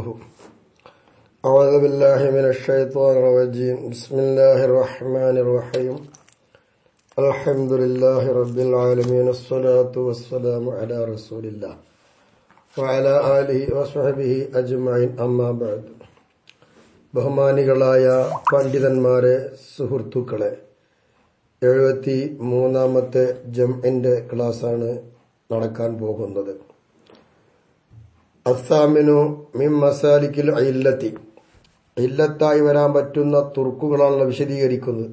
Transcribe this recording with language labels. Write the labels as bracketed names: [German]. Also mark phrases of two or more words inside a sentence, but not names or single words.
[Arabic] أعوذ بالله من الشيطان الرجيم. بسم الله الرحمن الرحيم. الحمد لله رب العالمين. الصلاة والسلام على رسول الله وعلى آله وصحبه أجمعين. أما بعد. [Malayalam] ബഹുമാനികളായ പണ്ഡിതന്മാരെ, സുഹൃത്തുക്കളെ, 73ാമത്തെ ജംഇന്റെ ക്ലാസ്സാണ് നടക്കാൻ പോകുന്നത്. [Arabic] الثامن من مسالك العلة, [Malayalam] ഇല്ലത്തായി വരാൻ പറ്റുന്ന തുർക്കുകളാണല്ലോ വിശദീകരിക്കുന്നത്.